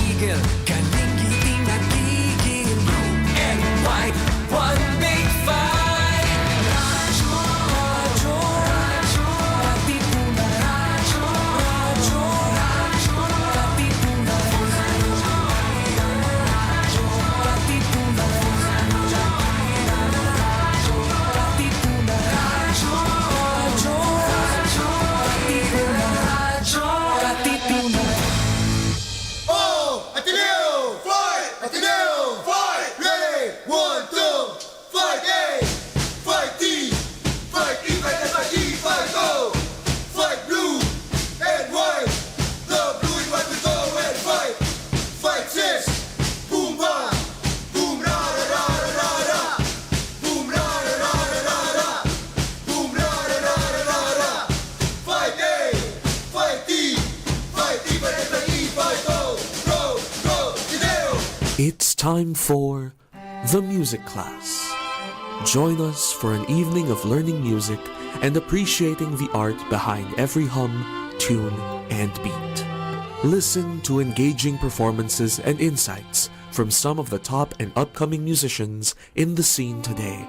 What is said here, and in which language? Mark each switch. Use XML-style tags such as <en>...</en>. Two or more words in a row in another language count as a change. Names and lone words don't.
<tl>tigil, kaning hindi nagigil.</tl> <en>Blue and white, one big fight.</en> <tl>Radyo, radyo, radyo, Katipunan. Radyo, radyo, radyo, Katipunan. Radyo, Katipunan. Radyo, Katipunan. Radyo, radyo, radyo, Katipunan. Radyo, Katipunan.</tl> <en>Oh, Ateneo, fight! Ateneo, fight! Ready? 1, 2, fight A! Fight D! Fight E, fight F, fight G, fight O! Fight blue and white! The blue and white will go and fight! Fight sis! Boom ba! Boom ra ra ra ra ra ra! Boom ra ra ra ra ra ra! Boom ra ra ra ra ra ra! Fight A! Fight D! Fight E, fight F, fight E, fight O! Go! Go! Ateneo! It's time for the music class. Join us for an evening of learning music and appreciating the art behind every hum, tune, and beat. Listen to engaging performances and insights from some of the top and upcoming musicians in the scene today.</en>